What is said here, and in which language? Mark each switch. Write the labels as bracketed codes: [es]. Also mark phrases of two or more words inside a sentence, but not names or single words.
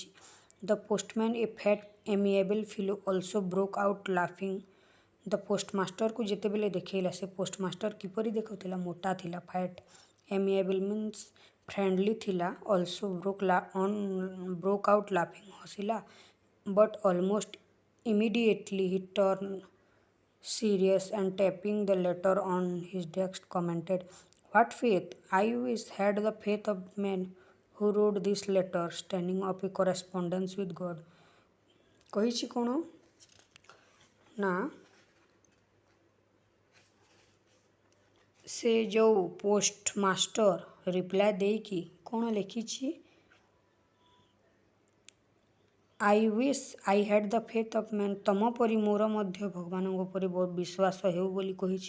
[en] the postman, a fat amiable fellow, also broke out laughing. [or] ଦ ପୋଷ୍ଟମାଷ୍ଟରକୁ ଯେତେବେଳେ ଦେଖେଇଲା, ସେ ପୋଷ୍ଟମାଷ୍ଟର କିପରି ଦେଖାଉଥିଲା? ମୋଟା ଥିଲା। [en] fat amiable means friendly [or] ଥିଲା। [en] also broke out laughing, ହସିଲା। but almost immediately he turned serious and tapping the letter on his desk commented, "What faith! I wish had the faith of man who wrote this letter, standing up a correspondence with God." [or] କହିଛି କ'ଣ ନା ସେ ଯେଉଁ ପୋଷ୍ଟମାଷ୍ଟର ରିପ୍ଲାଏ ଦେଇକି କ'ଣ ଲେଖିଛି? [en] I wish I had the faith of man, [or] ତମ ପରି ମୋର ମଧ୍ୟ ଭଗବାନଙ୍କ ଉପରେ ବହୁତ ବିଶ୍ୱାସ ହେଉ ବୋଲି କହିଛି।